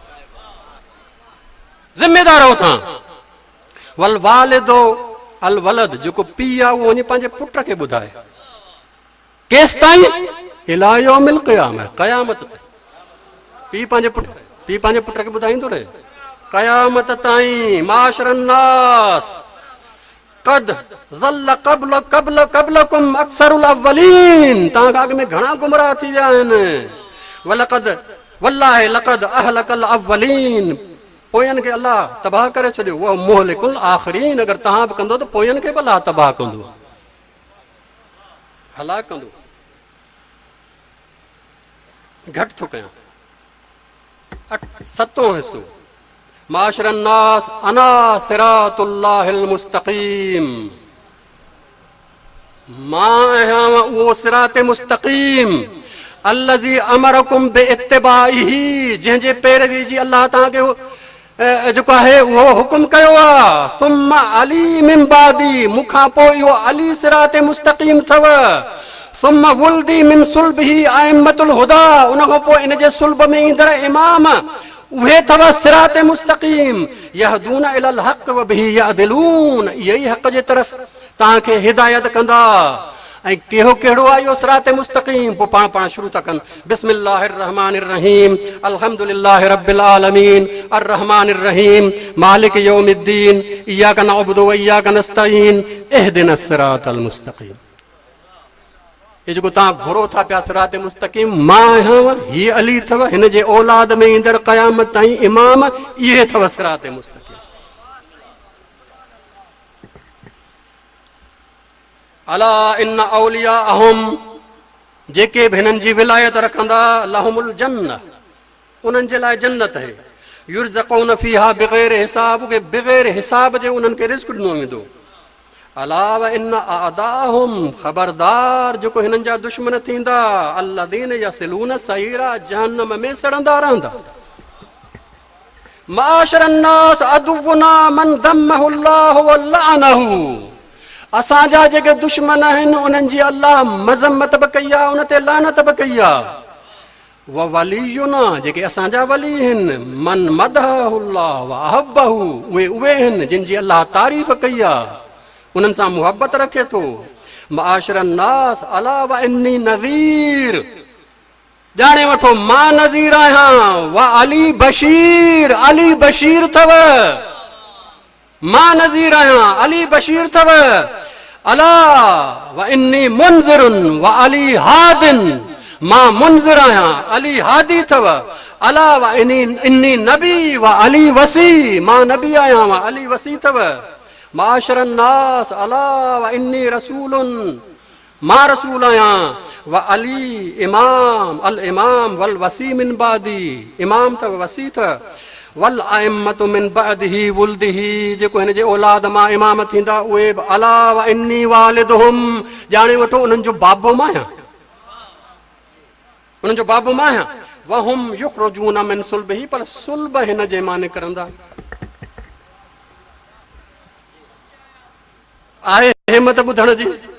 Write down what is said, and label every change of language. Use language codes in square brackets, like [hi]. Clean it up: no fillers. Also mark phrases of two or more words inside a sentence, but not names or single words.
[sd] ज़िम्मेदार आहियो तव्हां। [ar] والوالد الولد, [sd] जेको पीउ आहे उहो वञी पंहिंजे पुट खे ॿुधाए। केस ताईं [ar] إلى يوم القيامة, [sd] क़यामत ताईं। पीउ पंहिंजे पुट खे ॿुधाईंदो रहे क़यामत ताईं। [ar] معاشر الناس قد ضل قبلكم أكثر الأولين, [sd] तव्हां खां अॻु में घणा गुमराह थी विया आहिनि। [ar] والله لقد أهلك الأولين, [sd] पोयनि खे अलाह तबाह करे छॾियो। उहो [ar] مهلك الآخرين, [sd] अगरि तव्हां बि कंदो त पोयनि खे बि अलाह तबाह कंदो, हलाक कंदो। घटि थो कयां। [ar] 7 हिसो। معاشر الناس أنا صراط الله المستقيم, [sd] मां आहियां उहो [ar] صراط مستقيم الذي أمركم باتباعه, [sd] जंहिंजे पैरवी जी अलाह तव्हांखे जेको आहे उहो हुकुम कयो आहे। [ar] ثم علي من بعدي, [sd] मूंखां पोइ इहो अली [ar] صراط مستقيم [sd] अथव। [ar] ثم ولدي من صلبه أئمة الهدى, [sd] उनखां पोइ इन जे सुल्ब में ईंदड़ इमाम उहे अथव [ar] صراط مستقيم. يهدون إلى الحق وبه يعدلون, [sd] इहे ई हक़ जे तरफ़ तव्हांखे हिदायत कंदा। ऐं कहिड़ो आहे इहो [ar] صراط مستقيم? [sd] पोइ पाण शुरू था कनि। [ar] بسم الله الرحمن الرحيم الحمد لله رب العالمين الرحمن الرحيم مالك يوم الدين إياك نعبد وإياك نستعين اهدنا الصراط المستقيم. [sd] ये जेको तव्हां घुरो था पिया [ar] صراط مستقيم, [sd] मां आहियां, हीअ अली अथव, हिन जे औलाद में ईंदड़ क़यामत ताईं इमाम, इहे अथव [ar] صراط مستقيم. ألا إن أولياءهم, [sd] जेके बि हिननि जी विलायत रखंदा, [ar] لهم الجنة, [sd] उन्हनि जे लाइ जन्नत है। [ar] يرزقون فيها بغير حساب, [sd] के बिग़ैर हिसाब जे उन्हनि खे रिज़्क़ ॾिनो वेंदो। [ar] ألا وإن أعداءهم, [sd] ख़बरदार जेको हिननि जा दुश्मन थींदा, [ar] الذين يصلون سعيرا, [sd] जहन्नम में सड़ंदा रहंदा। [ar] معاشر الناس عدونا من ذمه الله ولعنه, [sd] असांजा जेके दुश्मन आहिनि उन्हनि जी अलाह मज़म्मत बि कई आहे, उन ते लानत बि कई आहे। [ar] ووليّنا, [sd] जेके असांजा वली आहिनि, [ar] من مدحه الله وأحبه, [sd] उहे आहिनि जिन जी अलाह तारीफ़ कई आहे, उन्हनि सां मुहबत रखे थो। [ar] معاشر الناس ألا وإني نذير, [sd] ॼाणे वठो मां नज़ीर आहियां। [ar] وعلي بشير, [sd] अली बशीर अथव, मां नज़ीर आहियां, अली बशीर अथव। [ar] ألا وإني منذر وعلي هاد, [sd] मां मुनज़िर आहियां, अली हादी अथव। [ar] ألا وإني نبي وعلي وصي, [sd] मां नबी आहियां, [ar] وعلي وصي अथव। معاشر الناس ألا وإني رسول, [sd] मां रसूल आहियां। [ar] وعلي إمام الإمام والوصي من بعدي, [sd] इमाम अथव, वसी अथव। [ar] والأئمة من بعده ولده, [sd] जेको हिन जे औलाद मां इमाम थींदा उहे बि। [ar] ألا وإني والدهم, [sd] ॼाणे वठो उन्हनि जो बाबो मां आहियां, उन्हनि जो बाबो मां आहियां। [ar] وهم يخرجون من صلبه, [sd] पर सुल्ब हिन जे मां निकिरंदा। आहे हिम्मत ॿुधण जी।